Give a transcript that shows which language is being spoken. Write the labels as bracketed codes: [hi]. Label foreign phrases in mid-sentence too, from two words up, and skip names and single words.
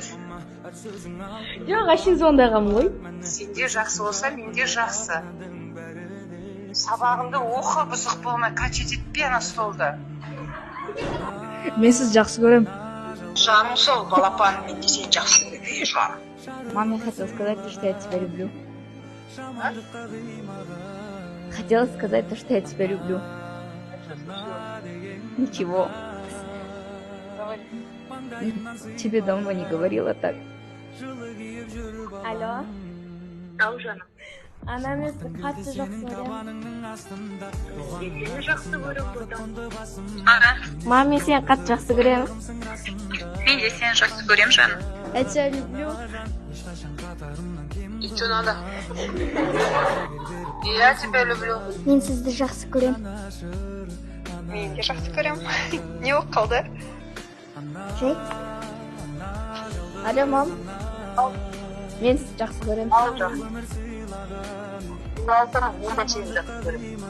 [kk] Жоқ, ашын звондағам ғой. Сенде жақсы болса, менде жақсы. Сабағыңды оқы, бұзық болмай, качет етпе ана столды. Мен сіз жақсы көрем. Жаным сол, балапан, мен де сені жақсы көрем. Жаным. [ru] Мам, я хотела сказать то, что я тебя люблю. Хотела сказать то, что я тебя люблю. Ничего. Тебе давно не говорила так. [kk] Алло. Ау, жаным. Ана, мен сізді қатты жақсы көрем. Сені жақсы көрем бұдан. Мам, мен сені қатты жақсы көрем. Мен де сені жақсы көрем, жаным. [ru] Я тебя люблю. И что надо? Я тебя люблю. [kk] Мен сізді жақсы көрем. Мен де жақсы көрем. Не болып қалды? Жай. Алло, мам. Ал. Мен сізді жақсы көрем. Ал, жаным. Мен де сені жақсы көрем.